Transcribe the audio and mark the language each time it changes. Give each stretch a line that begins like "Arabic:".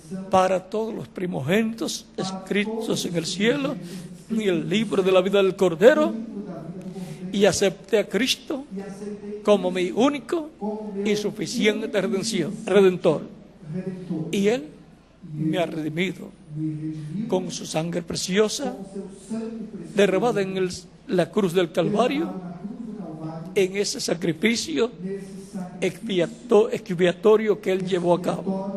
Spanish: para todos los primogénitos escritos en el cielo y el libro de la vida del Cordero, y acepté a Cristo como mi único y suficiente redentor, y Él me ha redimido
Portuguese: me redimiu
Spanish: con su sangre preciosa,
Portuguese: com seu sangue precioso,
Spanish: derramada en la cruz del Calvario,
Portuguese: derramado na cruz do Calvário,
Spanish: en ese sacrificio
Portuguese: nesse sacrifício
Spanish: expiatorio que Él llevó a cabo